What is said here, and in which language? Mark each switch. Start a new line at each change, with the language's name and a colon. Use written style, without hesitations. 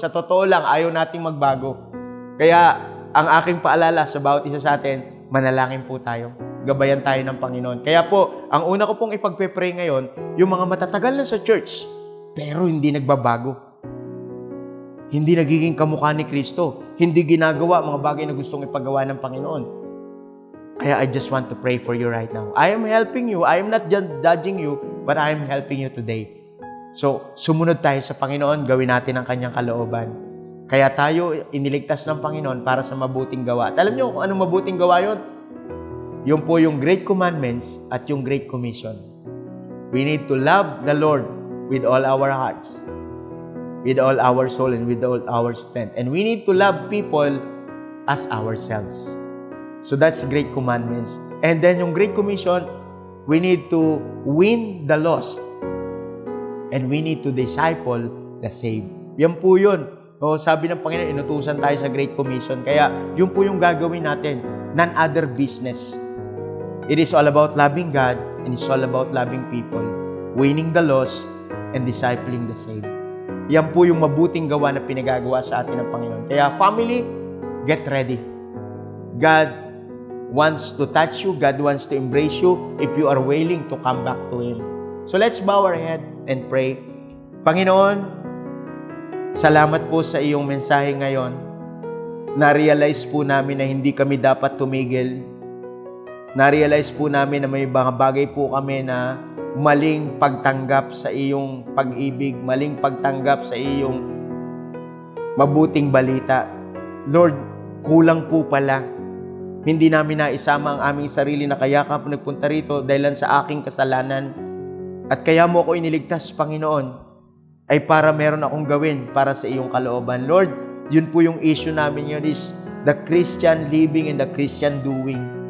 Filipino: Sa totoo lang, ayaw nating magbago. Kaya, ang aking paalala sa bawat isa sa atin, manalangin po tayo. Gabayan tayo ng Panginoon. Kaya po, ang una ko pong ipagpe-pray ngayon, yung mga matatagal na sa church, pero hindi nagbabago. Hindi nagiging kamukha ni Kristo. Hindi ginagawa mga bagay na gustong ipagawa ng Panginoon. Kaya
English: I just want to pray for you right now. I am helping you. I am not judging you, but I am helping you today.
Filipino: So, sumunod tayo sa Panginoon, gawin natin ang kanyang kalooban. Kaya tayo iniligtas ng Panginoon para sa mabuting gawa. At alam niyo kung anong mabuting gawa yon? Yun po yung
English: Great Commandments at yung Great Commission. We need to love the Lord with all our hearts, with all our soul, and with all our strength. And we need to love people as ourselves. So that's Great Commandments. And then
Filipino: yung
English: Great Commission, we need to win the lost. And we need to disciple the saved.
Filipino: Yan po yun. O, sabi ng Panginoon, inutusan tayo sa Great Commission. Kaya yun po yung gagawin natin.
English: None other business. It is all about loving God and it's all about loving people, winning the lost, and discipling the saved.
Filipino: Yan po yung mabuting gawa na pinagagawa sa atin ng Panginoon. Kaya
English: family, get ready. God wants to touch you. God wants to embrace you if you are willing to come back to Him. So let's bow our head and pray.
Filipino: Panginoon, salamat po sa iyong mensahe ngayon. Na-realize po namin na hindi kami dapat tumigil. Na-realize po namin na may mga bagay po kami na maling pagtanggap sa iyong pag-ibig, maling pagtanggap sa iyong mabuting balita. Lord, kulang po pala. Hindi namin naisama ang aming sarili na kayakap nagpunta rito dahil sa aking kasalanan. At kaya mo ako iniligtas, Panginoon, ay para meron akong gawin para sa iyong kalooban.
English: Lord,
Filipino: yun po yung
English: issue
Filipino: namin yun
English: is the Christian living and the Christian doing.